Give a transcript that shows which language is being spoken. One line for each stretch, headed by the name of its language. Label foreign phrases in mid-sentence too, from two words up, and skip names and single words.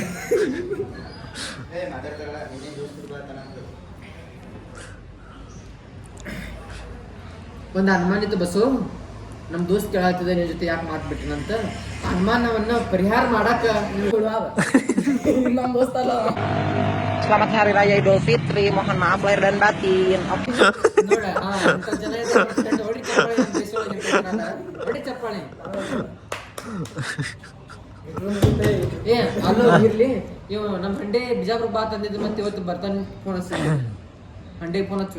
Kannada: ಒಂದು ಅನುಮಾನ ಇತ್ತು ಬಸ್ಸು, ನಮ್ಮ ದೋಸ್ತ್ ಕೇಳಾಗ್ತದೆ ನಿನ್ನ ಜೊತೆ ಯಾಕೆ ಮಾತ್ಬಿಟ್ಟಿನಂತ. ಅನುಮಾನವನ್ನ ಪರಿಹಾರ ಮಾಡಾಕ ನಮ್ಮ ದೋಸ್ತ ಅಲ್ಲ.
Indonesian: Selamat Hari Raya Idul Fitri, mohon maaf lahir dan batin.
Kannada: ನೋಡ ಅಂತ ಜನ ಇದ್ದಾರೆ, ಹೊಡಿ ಚಪ್ಪಾಳೆ ನಮ್ಮ ದೇಶದೊಳಗೆ ಇರ್ತಾರಲ್ಲ, ಹೊಡಿ ಚಪ್ಪಾಳೆ. ಏ ಅಲ್ಲೋ ಇರ್ಲಿ, ಇವ್ ನಮ್ಮ ಹಂಡೆ ಬಿಜಾಪುರ ಬಾ ತಂದಿದ್ದು, ಮತ್ತೆ ಇವತ್ತು ಬರ್ತಾನೆ ಫೋನ್ ಹಚ್ಚಿ. ಹಂಡೆ ಫೋನ್ ಹಚ್ಚು.